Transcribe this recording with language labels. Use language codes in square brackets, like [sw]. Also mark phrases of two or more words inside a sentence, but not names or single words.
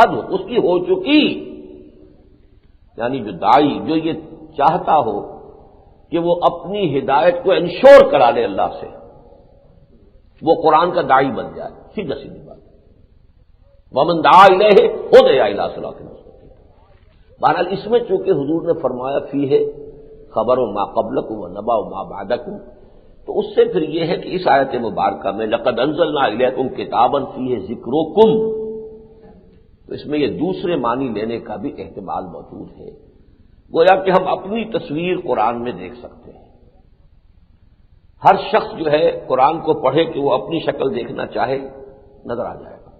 [ur] قد اس کی ہو چکی، یعنی جو داعی جو یہ چاہتا ہو کہ وہ اپنی ہدایت کو انشور کرا لے اللہ سے، وہ قرآن کا داعی بن جائے. سیدھا سیدھی بات. [ar] ومن دعا الیہ ہدی الی صراط مستقیم. [ur] بہرحال اس میں چونکہ حضور نے فرمایا [ar] فیہ خبر ما قبلکم و نبأ ما بعدکم، [ur] تو اس سے پھر یہ ہے کہ اس آیت مبارکہ میں [ar] لقد انزلنا الیکم کتابا فیہ ذکرکم، [ur] تو اس میں یہ دوسرے معنی لینے کا بھی احتمال موجود ہے. گویا کہ ہم اپنی تصویر قرآن میں دیکھ سکتے ہیں. ہر شخص جو ہے قرآن کو پڑھے کہ وہ اپنی شکل دیکھنا چاہے نظر آ جائے گا.